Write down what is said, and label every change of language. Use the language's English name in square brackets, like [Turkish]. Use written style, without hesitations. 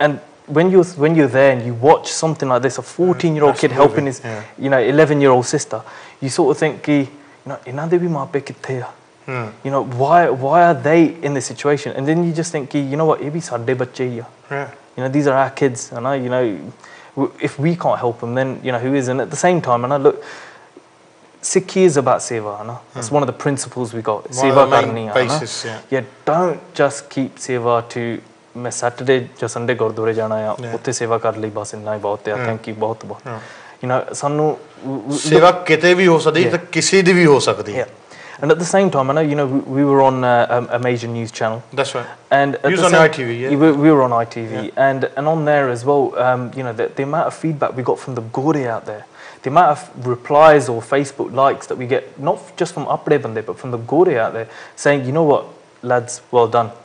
[English] And when you're there and you watch something like this, a 14-year-old kid helping his 11-year-old sister, you sort of think, you know, why are they in this situation? And then you just think, you know what, you know, these are our kids, and you know, if we can't help them, then you know who is? And at the same time, look, Sikhi is about seva, that's one of the principles we got. [Punjabi] Seva karni, [English] basis, don't just keep seva to [Punjabi] मैं Saturday ਜਾਂ Sunday ਗੁਰਦੁਆਰੇ ਜਾਣਾ ਆ ਉੱਥੇ ਸੇਵਾ ਕਰ ਲਈ ਬਸ ਇੰਨਾ ਹੀ ਬਹੁਤ ਹੈ ਥੈਂਕ ਯੂ ਬਹੁਤ you know ਸਾਨੂੰ ਸੇਵਾ ਕਿਤੇ ਵੀ ਹੋ ਸਕਦੀ ਹੈ ਤੇ ਕਿਸੇ ਦੀ ਵੀ ਹੋ ਸਕਦੀ ਹੈ. [English] And at the same time, I know, you know, we were on a major news channel. That's right. And you was on ITV, yeah? We were on ITV. And on there as well, you know, the amount of feedback we got from the Gori out there, the amount of replies or Facebook likes that we get, not just from Apre Bande, but from the Gori out there, saying, you know what, lads, well done.